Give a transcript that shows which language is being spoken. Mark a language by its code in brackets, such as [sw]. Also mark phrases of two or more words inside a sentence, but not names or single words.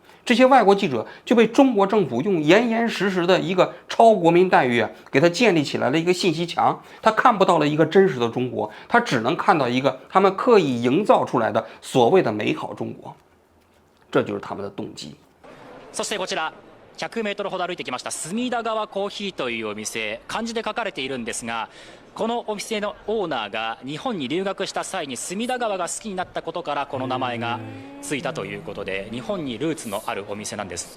[zh] 这些外国记者就被中国政府用严严实实的一个超国民待遇给他建立起来了一个信息墙，他看不到了一个真实的中国，他只能看到一个他们刻意营造出来的所谓的美好中国，这就是他们的动机。 [ja] そしてこちら100メートルほど歩いてきました隅田川コーヒーというお店、漢字で書かれているんですが、このお店のオーナーが日本に留学した際に隅田川が好きになったことからこの名前がついたということで、日本にルーツのあるお店なんです。